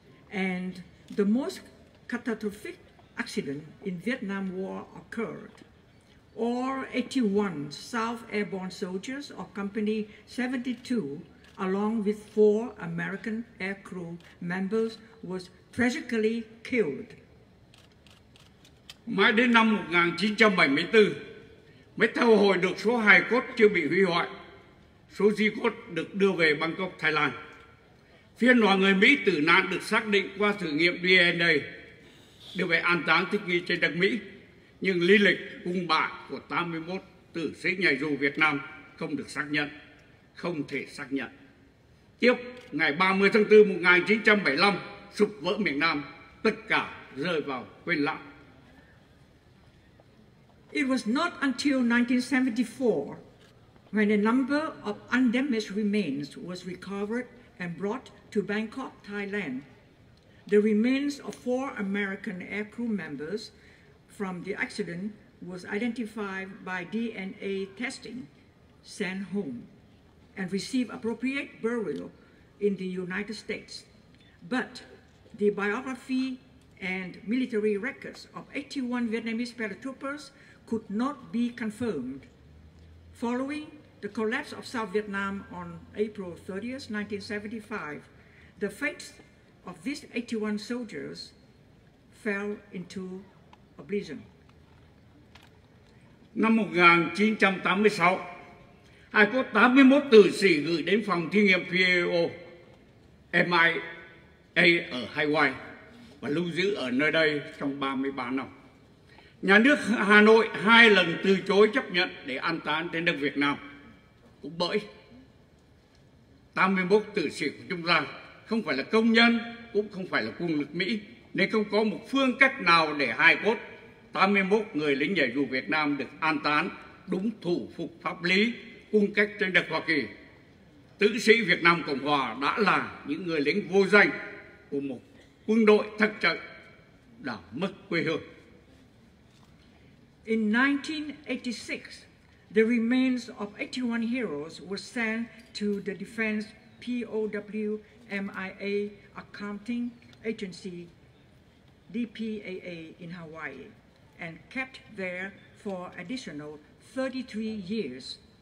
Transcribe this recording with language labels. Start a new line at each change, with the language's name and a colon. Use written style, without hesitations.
English: And the most catastrophic accident in Vietnam War occurred. All 81 South Airborne soldiers of Company 72, along with 4 American aircrew members, was tragically killed.
Vietnamese: Mãi đến năm 1974 mới thu hồi được số hài cốt chưa bị hủy hoại. Số di cốt được đưa về Bangkok, Thái Lan. Phiên đoàn người Mỹ tử nạn được xác định qua thử nghiệm DNA, đưa về an táng thích nghi trên đất Mỹ. Nhưng lý lịch cung bạ của 81 tử sĩ nhảy dù Việt Nam không được xác nhận, không thể xác nhận. Tiếp, ngày 30 tháng 4 1975, sụp vỡ miền Nam, tất cả rơi vào quên lãng.
English: It was not until 1974 when a number of undamaged remains was recovered and brought to Bangkok, Thailand. The remains of 4 American aircrew members from the accident was identified by DNA testing, sent home, and received appropriate burial in the United States. But the biography and military records of 81 Vietnamese paratroopers could not be confirmed. Following the collapse of South Vietnam on April 30th, 1975, the fates of these 81 soldiers fell into oblivion.
Vietnamese: Năm 1986, hài cốt 81 tử sĩ gửi đến phòng thí nghiệm PAO MIA ở Hawaii và lưu giữ ở nơi đây trong 33 năm. Nhà nước Hà Nội 2 lần từ chối chấp nhận để an táng trên đất Việt Nam. Cũng bởi 81 tử sĩ của chúng ta không phải là công nhân, cũng không phải là quân lực Mỹ, nên không có một phương cách nào để hài cốt 81 người lính nhảy dù Việt Nam được an táng đúng thủ phục pháp lý cung cách trên đất Hoa Kỳ. Tử sĩ Việt Nam Cộng Hòa đã là những người lính vô danh của một quân đội thất trận đã mất quê hương.
English: In 1986, the remains of 81 heroes were sent to the Defense POW MIA Accounting Agency, DPAA, in Hawaii, and kept there for additional 33 years.